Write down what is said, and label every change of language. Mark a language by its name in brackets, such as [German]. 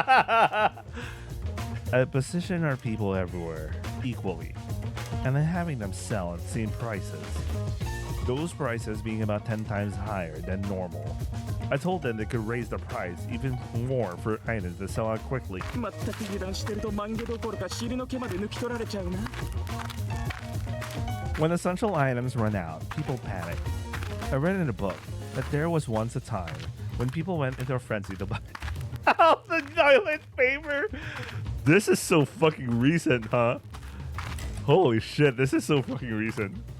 [English] I position our people everywhere equally, and then having them sell at the same prices. Those prices being about 10 times higher than normal. I told them they could raise the price even more for items that sell out quickly. [Japanese] 全く油断してると万華どころか尻の毛まで抜き取られちゃうな。 [English] When essential items run out, people panic. I read in a book that there was once a time when people went into a frenzy to buy the toilet paper. This is so fucking recent, huh? Holy shit, this is so fucking recent.